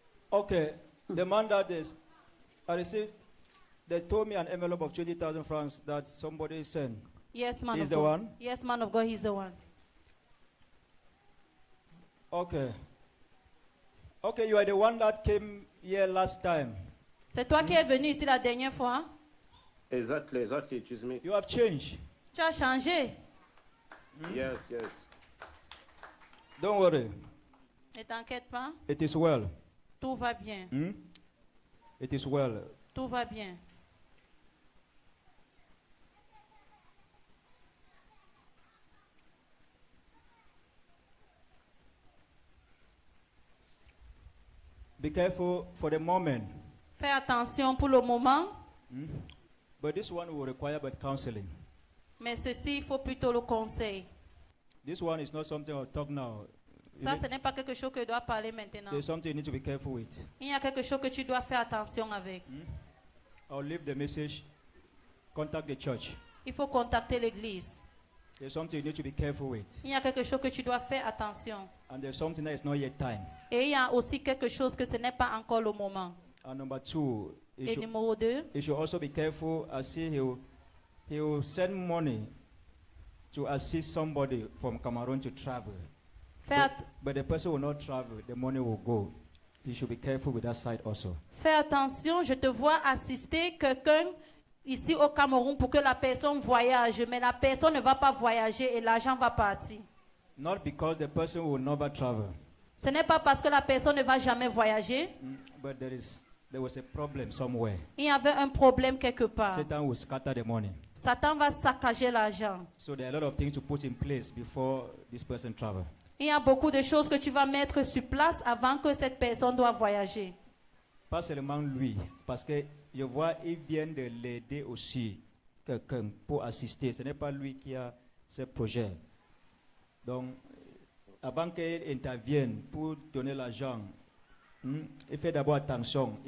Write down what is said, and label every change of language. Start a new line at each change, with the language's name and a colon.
English: Okay, the man that I received, they told me an envelope of 20,000 francs that somebody sent. Yes, man He's of the God. one? Yes, man of God, he's the one. Okay. Okay, you are the one that came here last time.
French: C'est toi qui es venu ici la dernière fois.
English: Exactly, it is me. You have changed.
French: Tu as changé.
English: Yes. Don't worry.
French: Ne t'inquiète pas.
English: It is well.
French: Tout va bien.
English: It is well.
French: Tout va bien.
English: Be careful for the moment.
French: Fais attention pour le moment.
English: But this one will require but counseling.
French: Mais ceci, il faut plutôt le conseil.
English: This one is not something I'll talk now.
French: Ça, ce n'est pas quelque chose que tu dois parler maintenant.
English: There's something you need to be careful with.
French: Il y a quelque chose que tu dois faire attention avec.
English: I'll leave the message. Contact the church.
French: Il faut contacter l'église.
English: There's something you need to be careful with.
French: Il y a quelque chose que tu dois faire attention.
English: And there's something that is not yet time.
French: Et il y a aussi quelque chose que ce n'est pas encore le moment.
English: And number two,
French: Et numéro 2,
English: you should also be careful as he will send money to assist somebody from Cameroon to travel. But the person will not travel, the money will go. You should be careful with that side also.
French: Fais attention, je te vois assister quelqu'un ici au Cameroun pour que la personne voyage, mais la personne ne va pas voyager et l'argent va partir.
English: Not because the person will never travel,
French: Ce n'est pas parce que la personne ne va jamais voyager.
English: but there was a problem somewhere.
French: Il y avait un problème quelque part.
English: Satan will scatter the money.
French: Satan va saccager l'argent.
English: So there are a lot of things to put in place before this person travel.
French: Il y a beaucoup de choses que tu vas mettre sur place avant que cette personne doit voyager. Pas seulement lui, parce que je vois, il vient de l'aider aussi, quelqu'un pour assister. Ce n'est pas lui qui a ce projet. Donc, avant qu'il intervienne pour donner l'argent, il fait d'abord attention.